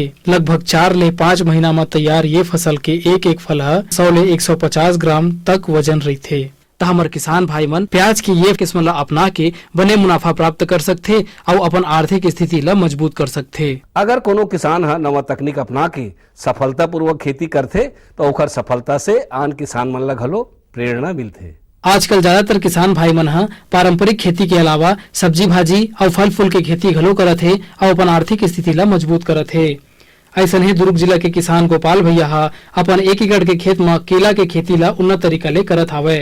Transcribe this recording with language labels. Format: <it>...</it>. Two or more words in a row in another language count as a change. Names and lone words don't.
<hne>लगभग 4 ले 5 महीना में तैयार ये फसल के एक फल है 100 ले 150 ग्राम तक वजन रहथे। तो हमारे किसान भाई मन प्याज की ये किस्म ला अपना के बने मुनाफा प्राप्त कर सकते और अपन आर्थिक स्थिति ला मजबूत कर सकते। अगर कोनो किसान है नवा तकनीक अपना के सफलता पूर्वक खेती करते तो ओकर सफलता से आन किसान मन ला घलो प्रेरणा मिलते। आजकल ज्यादातर किसान भाई मन हा पारंपरिक खेती के अलावा सब्जी भाजी और फल फूल के खेती घलो करत है और अपन आर्थिक स्थिति ला मजबूत करत है। ऐसा ही दुर्ग जिला के किसान गोपाल भैया हा अपन 1 एकड़ के खेत में केला के खेती ला उन्नत तरीका ले करत हावे।</hne>